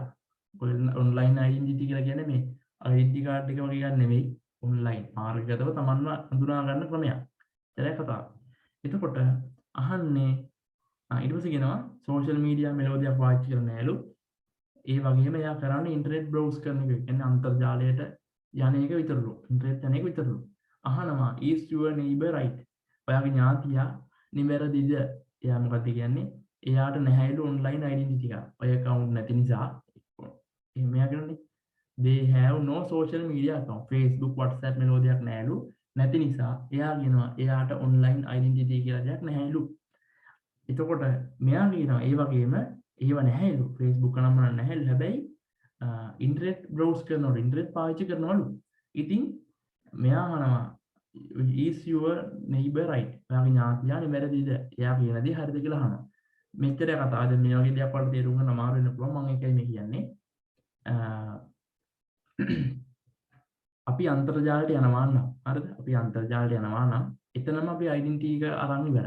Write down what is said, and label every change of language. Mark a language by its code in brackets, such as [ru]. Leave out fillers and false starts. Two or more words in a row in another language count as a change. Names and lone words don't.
[si] ඔය [en] online identity [si] කියලා කියන්නේ මේ [en] identity card [si] එක වගේ ගන්න නෙවෙයි online මාර්ගගතව තමන්ව හඳුනා ගන්න ක්‍රමයක්. ඒකයි කතාව. එතකොට අහන්නේ ඊට පස්සේ කියනවා [en] social media [si] මෙලෝදියක් පාවිච්චි කරන්නේ නැහැලු. ඒ වගේම එයා කරන්නේ [en] internet browse [si] කරන එක. කියන්නේ අන්තර්ජාලයට යන එක විතරලු. internet යන එක විතරලු. අහනවා [en] is your neighbor right? [si] ඔයාගේ ඥාතියා නිවැරදිද? එයා මොකද කියන්නේ? එයාට නැහැලු [en] online identity [si] එක. ඔය account නැති නිසා එහෙම එයා කියන්නේ [en] they have no social media account. [si] Facebook, WhatsApp මෙලෝදියක් නැහැලු. නැති නිසා එයා කියනවා එයාට [en] online identity [si] කියලා දෙයක් නැහැලු. එතකොට මෙයා කියනවා ඒ වගේම ඒව නැහැලු. Facebook නම් නැහැලු. හැබැයි [en] internet browse [si] කරනකොට internet පාවිච්චි කරනවලු. ඉතින් මෙයා අහනවා [en] is your neighbor right? [si] ඔයාගේ ඥාතියා නිවැරදිද? එයා කියන දේ හරිද කියලා අහනවා. මෙච්චර කතාව දැන් මේ වගේ දෙයක් වලට තේරුම් ගන්න අමාරු වෙන්න පුළුවන්. මම ඒකයි මේ කියන්නේ. අපි අන්තර්ජාලයට යනවා නම් හරිද? අපි අන්තර්ජාලයට යනවා නම් එතනම අපි ඩෙන්ටිටි එක අරන් ඉවරයි.